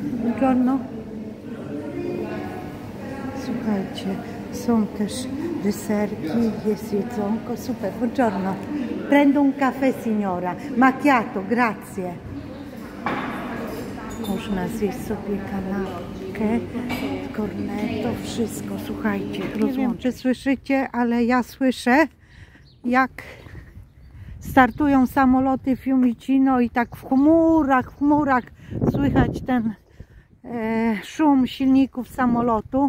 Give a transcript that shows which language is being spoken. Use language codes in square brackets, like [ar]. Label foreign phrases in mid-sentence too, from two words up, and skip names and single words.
[it] Buongiorno. [pl] Słuchajcie, są też deserki, jest jedzonko, super. [it] Buongiorno. Prendo un caffè, signora. Macchiato, grazie. [pl] Można zjeść sobie kanapkę, cornetto, wszystko, słuchajcie. Nie wiem, czy słyszycie, ale ja słyszę, jak startują samoloty Fiumicino i tak w chmurach słychać ten szum silników samolotu.